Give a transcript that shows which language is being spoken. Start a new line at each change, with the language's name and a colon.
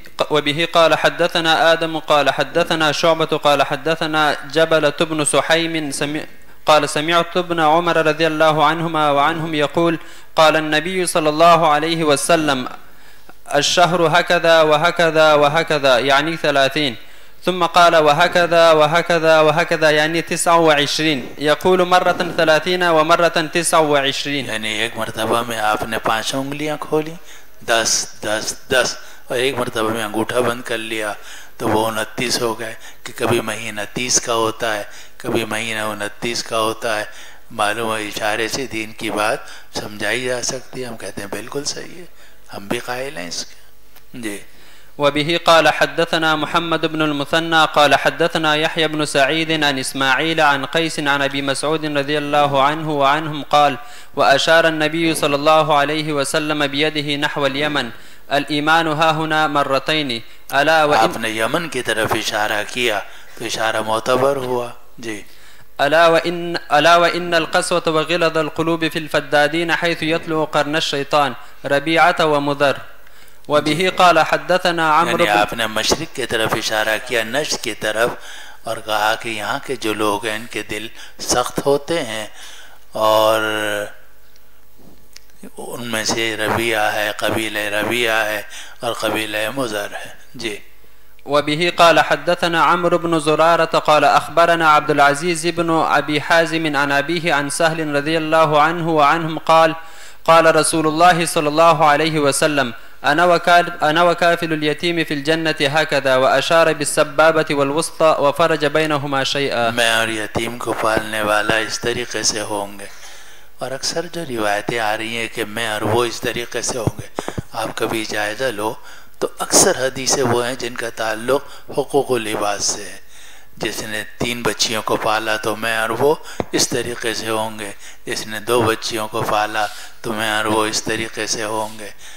Arabic: وبه قال حدثنا آدم قال حدثنا شعبة قال حدثنا جبلة بن سحيم قال سمعت ابن عمر رضي الله عنهما وعنهم يقول قال النبي صلى الله عليه وسلم الشهر هكذا وهكذا وهكذا يعني 30 ثم قال وهكذا وهكذا وهكذا يعني 29 يقول مرة 30 ومرة 29.
Urdu: یعنی ایک مرتبہ میں آپ نے 5 انگلیاں کھولی 10 10 10 اور ایک مرتبہ میں انگوٹھا بند کر لیا تو وہ 29 ہو گئے کہ کبھی مہینہ 30 کا ہوتا ہے کبھی مہینہ 29 کا ہوتا ہے. معلوم ہے اشارے سے دین کی بات سمجھائی جا سکتی ہے. ہم کہتے ہیں بالکل صحیح ہے, ہم بھی قائل ہیں اس کے. جی.
Arabic: وبه قال حدثنا محمد بن المثنى قال حدثنا يحيى بن سعيد عن إسماعيل عن قيس عن أبي مسعود رضي الله عنه وعنهم قال وأشار النبي صلى الله عليه وسلم بيده نحو اليمن الإيمان ها هنا مرتين ألا وإن
Urdu: آپ نے یمن کی طرف اشارہ کیا تو اشارہ معتبر ہوا. جی.
Arabic: ألا وإن القسوة وغلظ القلوب في الفدادين حيث يطلع قرن الشيطان ربيعة ومضر. وبه قال حدثنا عمرو
Urdu: یعنی آپ نے مشرق کی طرف اشارہ کیا, نجد کی طرف, اور کہا کہ یہاں کے جو لوگ ہیں ان کے دل سخت ہوتے ہیں اور ان میں سے ربیعہ ہے, قبیلہ ربیعہ ہے اور قبیلہ مضر ہے. جی.
Arabic: وبه قال حدثنا عمرو بن زرارة قال أخبرنا عبد العزيز بن أبي حازم عن أبيه عن سهل رضي الله عنه وعنهم قال قال رسول الله صلى الله عليه وسلم أنا وكافل اليتيم في الجنة هكذا وأشار بالسبابة والوسطى وفرج بينهما شيئا.
Urdu: میں اور یتیم کو پالنے والا اس طریقے سے ہوں گے, اور اکثر جو روایتیں آ رہی ہیں کہ میں اور وہ اس طریقے سے ہوں گے, آپ کبھی جائزہ لو تو اکثر حدیثیں وہ ہیں جن کا تعلق حقوق و لباس سے ہے. جس نے 3 بچیوں کو پالا تو میں اور وہ اس طریقے سے ہوں گے, جس نے 2 بچیوں کو پالا تو میں اور وہ اس طریقے سے ہوں گے.